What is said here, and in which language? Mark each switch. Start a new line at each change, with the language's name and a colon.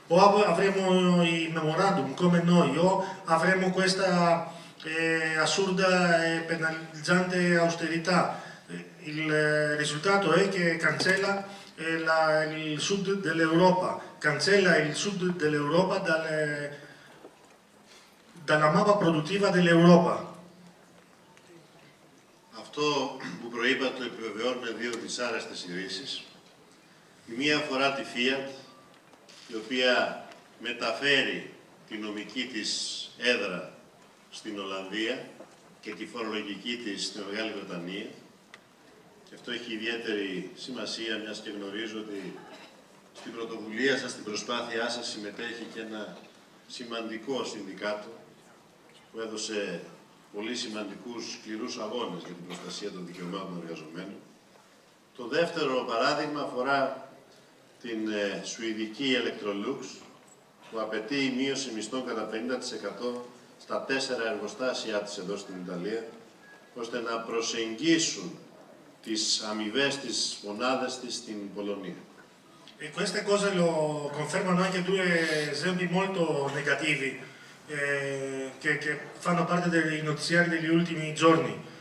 Italian: O avremo i memorandum come noi, o avremo questa assurda e penalizzante austerità. Il risultato è che cancella il sud dell'Europa, cancella il sud dell'Europa dalla mappa produttiva dell'Europa.
Greek: Αυτό που προείπατε το επιβεβαιώνουν δύο δυσάρεστες ειδήσεις. Η μία αφορά τη Fiat, η οποία μεταφέρει τη νομική της έδρα στην Ολλανδία και τη φορολογική της στην Μεγάλη Βρετανία. Και αυτό έχει ιδιαίτερη σημασία, μιας και γνωρίζω ότι στην πρωτοβουλία σας, στην προσπάθειά σας συμμετέχει και ένα σημαντικό συνδικάτο που έδωσε πολύ σημαντικούς σκληρούς αγώνες για την προστασία των δικαιωμάτων των εργαζομένων. Το δεύτερο παράδειγμα αφορά την σουηδική Electrolux, που απαιτεί η μείωση μισθών κατά 50% στα 4 εργοστάσια της εδώ στην Ιταλία, ώστε να προσεγγίσουν τις αμοιβές της μονάδες της στην Πολωνία.
Italian: E queste cose lo confermano anche due esempi molto negativi che fanno parte dei notiziari degli ultimi giorni.